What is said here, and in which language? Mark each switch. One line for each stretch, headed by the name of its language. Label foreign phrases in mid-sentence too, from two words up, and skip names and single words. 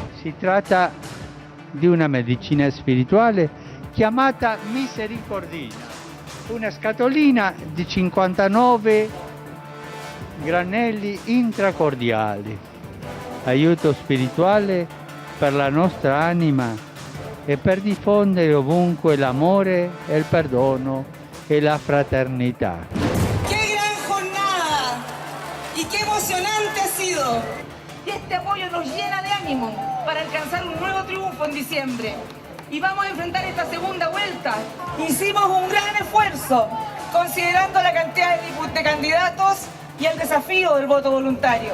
Italian: Si tratta di una medicina spirituale chiamata Misericordina, una scatolina di 59 granelli intracordiali, aiuto spirituale per la nostra anima e per diffondere ovunque l'amore, il perdono e la fraternità.
Spanish: ¡Qué gran jornada! ¡Y qué emocionante ha sido! Y este apoyo nos llena de ánimo para alcanzar un nuevo triunfo en diciembre. Y vamos a enfrentar esta segunda vuelta. Hicimos un gran esfuerzo, considerando la cantidad de candidatos y el desafío del voto voluntario.